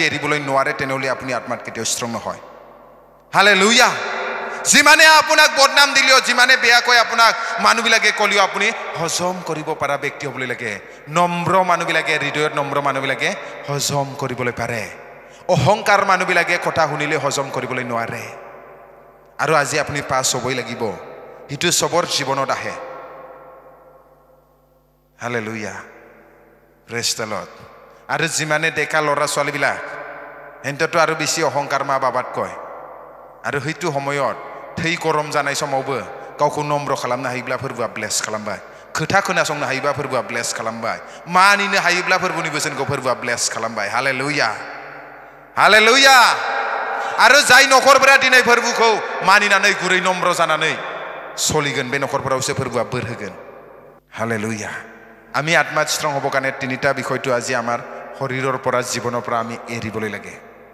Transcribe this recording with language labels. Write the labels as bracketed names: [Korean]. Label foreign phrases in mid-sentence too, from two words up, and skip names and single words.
[Assamese] এৰিবলৈ নোৱাৰে তেনেহ'লে আপুনি আত্মাত কেতিয়াও ষ্ট্ৰং নহয় হালেলুয়া যিমানে আপোনাক বদনাম দিলেও যিমানে বেয়াকৈ আপোনাক মানুহবিলাকে ক'লেও আপুনি হজম কৰিব পৰা ব্যক্তি হ'বলৈ লাগে নম্ৰ মানুহবিলাকে হৃদয়ত নম্ৰ মানুহবিলাকে হজম কৰিবলৈ পাৰে অহংকাৰ মানুহবিলাকে কথা শুনিলে হজম কৰিবলৈ নোৱাৰে আৰু আজি আপুনি পাছ হ'বই লাগিব সেইটো চবৰ জীৱনত আহে হালেলুয়া [English] praise the Lord [Assamese] আৰু যিমানে ডেকা ল'ৰা ছোৱালীবিলাক সিহঁততো আৰু বেছি অহংকাৰ মা বাবাত কয় আৰু সেইটো সময়ত [Bodo] थै गरम जानाय समावबो गावखौ नम्र खालामनो हायोब्ला फोरबोआ ब्लेस खालामबाय खोथा खोनासंनो हायोब्ला फोरबोआ ब्लेस खालामबाय मानिनो हायोब्ला फोरबोनि बोसोनखौ फोरबोआ ब्लेस खालामबाय हालेलुया हालेलुया आरो जाय नखरफोरा दिनै फोरबोखौ मानिनानै गुरै नम्र जानानै सलिगोन बे नखरफोरावसो फोरबोआ बोर होगोन हालेलुया [Assamese] আমি আত্মাত ষ্ট্ৰং হ'ব কাৰণে তিনিটা বিষয়টো আজি আমাৰ শৰীৰৰ পৰা জীৱনৰ পৰা আমি এৰিবলৈ লাগে